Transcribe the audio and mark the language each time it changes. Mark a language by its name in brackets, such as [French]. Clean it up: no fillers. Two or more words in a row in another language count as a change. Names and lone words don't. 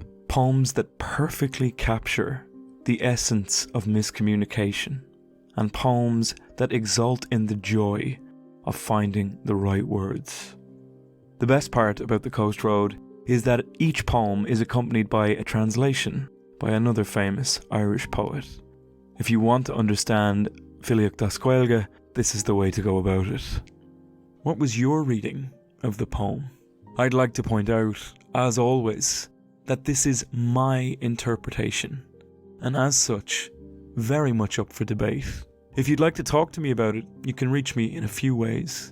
[English] Poems that perfectly capture the essence of miscommunication, and poems that exult in the joy of finding the right words. The best part about the Coast Road is that each poem is accompanied by a translation by another famous Irish poet. If you want to understand [Irish] phlé.Tá Gaeilge, [English] this is the way to go about it. What was your reading of the poem? I'd like to point out, as always, that this is my interpretation, and as such, very much up for debate. If you'd like to talk to me about it, you can reach me in a few ways.